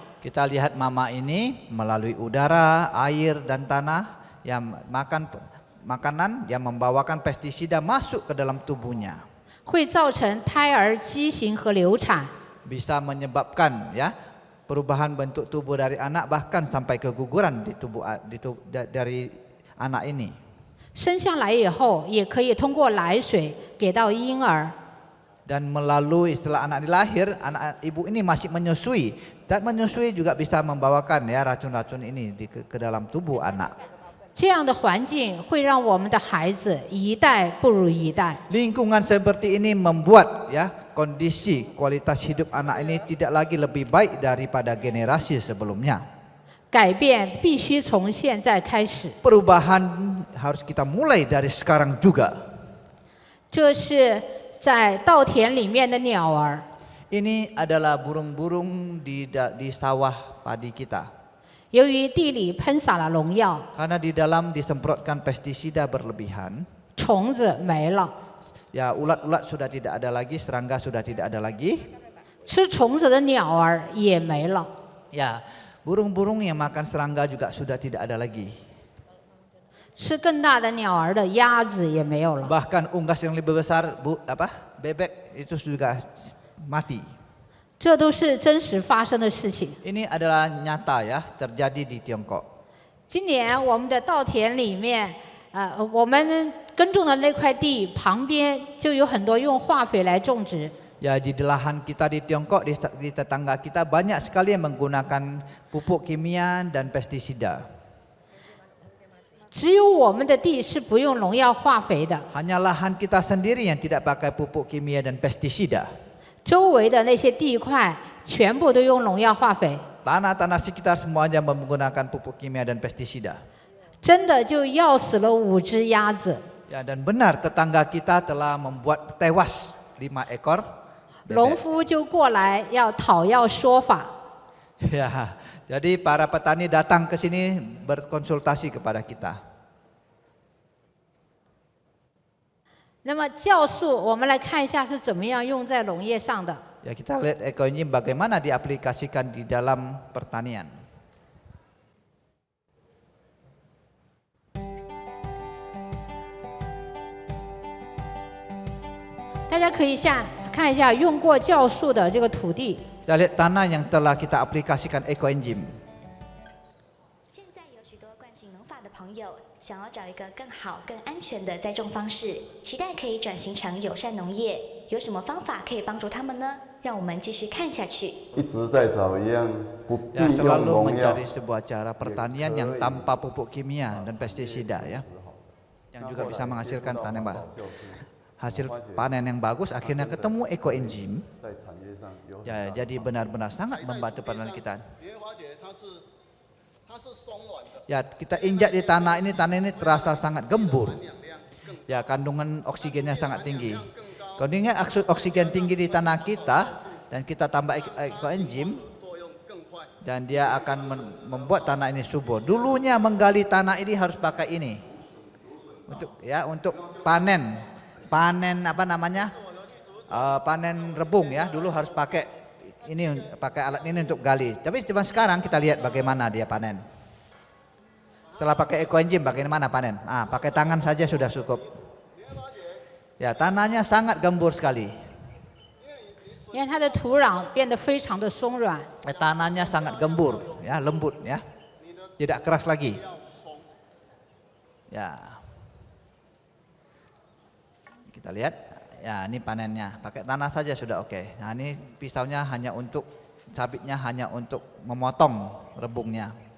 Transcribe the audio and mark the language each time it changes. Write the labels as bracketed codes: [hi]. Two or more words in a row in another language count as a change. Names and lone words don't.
[id] Kita lihat mama ini melalui udara, air dan tanah yang makan makanan yang membawakan pestisida masuk ke dalam tubuhnya. [zh] 会造成胎儿畸形和流产。 [id] Bisa menyebabkan ya perubahan bentuk tubuh dari anak bahkan sampai keguguran dari anak ini. [zh] 生下来以后，也可以通过奶水给到婴儿。 [id] Dan melalui setelah anak dilahir, anak ibu ini masih menyusui dan menyusui juga bisa membawakan ya racun-racun ini ke dalam tubuh anak. [zh] 这样的环境会让我们的孩子一代不如一代。 [id] Lingkungan seperti ini membuat ya kondisi kualitas hidup anak ini tidak lagi lebih baik daripada generasi sebelumnya. [zh] 改变必须从现在开始。 [id] Perubahan harus kita mulai dari sekarang juga. [zh] 这是在稻田里面的鸟儿。 [id] Ini adalah burung-burung di sawah padi kita. [zh] 由于地里喷洒了农药， [id] Karena di dalam disemprotkan pestisida berlebihan, [zh] 虫子没了， [id] ya ulat-ulat sudah tidak ada lagi, serangga sudah tidak ada lagi. [zh] 吃虫子的鸟儿也没了。 [id] Ya, burung-burung yang makan serangga juga sudah tidak ada lagi. [zh] 吃更大的鸟儿的鸭子也没有了。 [id] Bahkan unggas yang lebih besar, bebek itu juga mati. [zh] 这都是真实发生的事情。 [id] Ini adalah nyata ya, terjadi di Tiongkok. [zh] 今年我们的稻田里面，我们耕种的那块地旁边就有很多用化肥来种植。 [id] Ya di lahan kita di Tiongkok, di tetangga kita banyak sekali yang menggunakan pupuk kimia dan pestisida. [zh] 只有我们的地是不用农药化肥的， [id] Hanya lahan kita sendiri yang tidak pakai pupuk kimia dan pestisida. [zh] 周围的那些地块全部都用农药化肥， [id] Tanah-tanah sekitar semuanya menggunakan pupuk kimia dan pestisida. [zh] 真的就要死了5只鸭子。 [id] Ya, dan benar tetangga kita telah membuat tewas 5 ekor [zh] 农 [id] bebek. [zh] 夫就过来要讨要说法， [id] Ya, jadi para petani datang ke sini berkonsultasi kepada kita. [zh] 那么酵素，我们来看一下是怎么样用在农业上的。 [id] Ya, kita lihat ekoenzim bagaimana diaplikasikan di dalam pertanian. [zh] 大家可以看一下用过酵素的这个土地， [id] Kita lihat tanah yang telah kita aplikasikan ekoenzim. [zh] 现在有许多惯行农法的朋友想要找一个更好、更安全的栽种方式，期待可以转型成友善农业。有什么方法可以帮助他们呢？让我们继续看下去。一直在找一样不必 [id] Ya, [zh] 用 [id] selalu [zh] 农药 [id] mencari sebuah cara pertanian yang tanpa pupuk kimia dan pestisida ya. Yang juga bisa menghasilkan hasil panen yang bagus, akhirnya ketemu ekoenzim. [zh] 在产业上有 [id] Ya, jadi benar-benar sangat membantu petani kita. [zh] 你会发觉它是 [id] Ya, kita injak di tanah ini terasa sangat gembur. Ya, kandungan oksigennya sangat tinggi. Kalau ingat oksigen tinggi di tanah kita dan kita tambah ekoenzim, dan dia akan membuat tanah ini subur. Dulunya menggali tanah ini harus pakai ini untuk panen panen rebung ya. Dulu harus pakai alat ini untuk gali. Tapi cuma sekarang kita lihat bagaimana dia panen. Setelah pakai ekoenzim bagaimana panen? Pakai tangan saja sudah cukup. Ya, tanahnya sangat gembur sekali. [zh] 你看它的土壤变得非常的松软。 [id] Tanahnya sangat gembur, ya, lembut ya. Tidak keras lagi. Ya. Kita lihat, ya ini panennya. Pakai tanah saja sudah oke. Nah, ini pisaunya hanya untuk sabitnya hanya untuk memotong rebungnya.